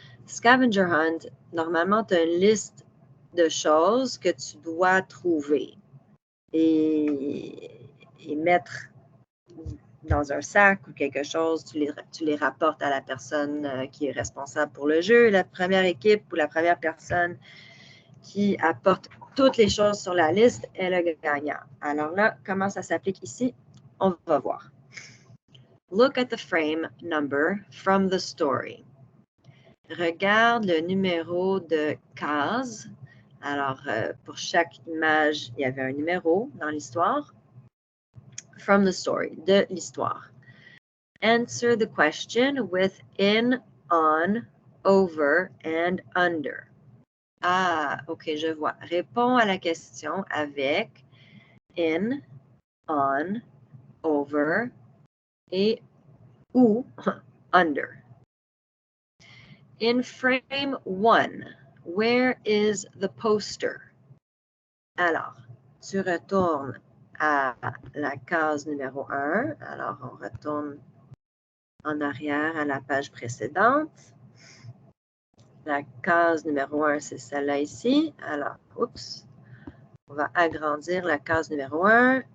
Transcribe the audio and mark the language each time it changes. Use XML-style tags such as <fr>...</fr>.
<fr>Scavenger hunt, normalement, tu as une liste de choses que tu dois trouver et mettre dans un sac ou quelque chose, tu les rapportes à la personne qui est responsable pour le jeu. La première équipe ou la première personne qui apporte toutes les choses sur la liste est le gagnant. Alors là, comment ça s'applique ici? On va voir.</fr> <en>Look at the frame number from the story.</en> <fr>Regarde le numéro de case. Alors, pour chaque image, il y avait un numéro dans l'histoire.</fr> <en>From the story,</en> <fr>de l'histoire.</fr> <en>Answer the question with in, on, over, and under.</en> <fr>Ah, OK, je vois. Réponds à la question avec in, on, over et ou under.</fr> <en>In frame 1, where is the poster?</en> <fr>Alors, tu retournes à la case numéro 1. Alors, on retourne en arrière à la page précédente. La case numéro 1, c'est celle-là ici. Alors, oups, on va agrandir la case numéro 1.</fr>